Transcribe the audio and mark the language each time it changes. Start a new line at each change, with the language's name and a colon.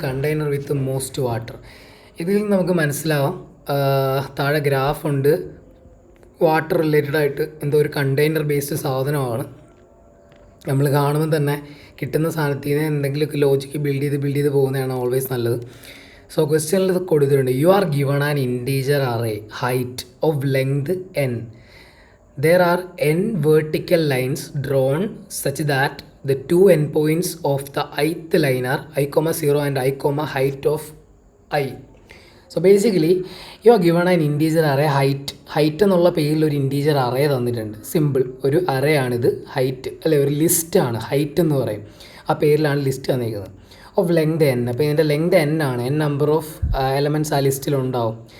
English: Container with most water.
Malayalam: ഇതിൽ നിന്ന് നമുക്ക് മനസ്സിലാവാം, താഴെ ഗ്രാഫ് ഉണ്ട്, വാട്ടർ റിലേറ്റഡ് ആയിട്ട് എന്തോ ഒരു കണ്ടെയ്നർ ബേസ്ഡ് സാധനമാണ്. നമ്മൾ കാണുമ്പോൾ തന്നെ കിട്ടുന്ന സാധനത്തിൽ നിന്ന് എന്തെങ്കിലുമൊക്കെ ലോജിക്ക് ബിൽഡ് ചെയ്ത് പോകുന്നതാണ് ഓൾവേസ് നല്ലത്. സോ ക്വസ്റ്റ്യനിൽ ഇത് കൊടുത്തിട്ടുണ്ട്,
English: You are given an integer array height of length n. There are n vertical lines drawn such that the 2 endpoints of the ith line are I, 0 and I, height of I. So basically you are given an integer array height
Malayalam: എന്നുള്ള പേരിൽ ഒരു integer array തന്നിട്ടുണ്ട്. Simple ഒരു array ആണിത്, height അല്ലെ, ഒരു ലിസ്റ്റാണ്, height എന്ന് പറയും. ആ പേരിലാണ് ലിസ്റ്റ് തന്നിരിക്കുന്നത്.
English: Of length n.
Malayalam: അപ്പോൾ ഇതിൻ്റെ ലെങ്ത് n ആണ്, n നമ്പർ ഓഫ് എലമെൻറ്റ്സ് ആ ലിസ്റ്റിലുണ്ടാവും.